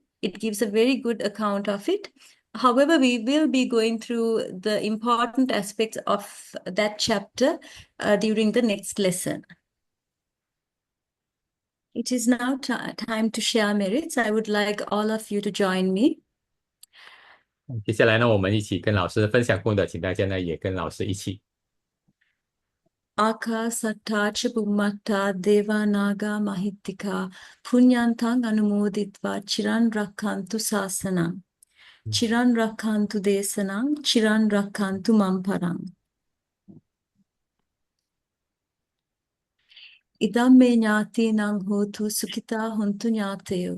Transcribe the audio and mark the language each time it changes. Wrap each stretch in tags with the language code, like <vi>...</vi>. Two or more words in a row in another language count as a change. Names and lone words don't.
<en>It gives a very good account of it. However, we will be going through the important aspects of that chapter during the next lesson. It is now time to share merits. I would like all of you to join me.</en> <zh>接下来呢，我们一起跟老师分享功德，请大家呢也跟老师一起。</zh> <pi>Akāsattā ca bhummattā devānāgā mahittikā puññantaṃ anumoditva chiran rakkantu sāsanam. Chiran rakkantu desanam, chiran rakkantu mamparam. Idam me ñātīnaṃ hotu sukhitā hontu ñāteyo.</pi>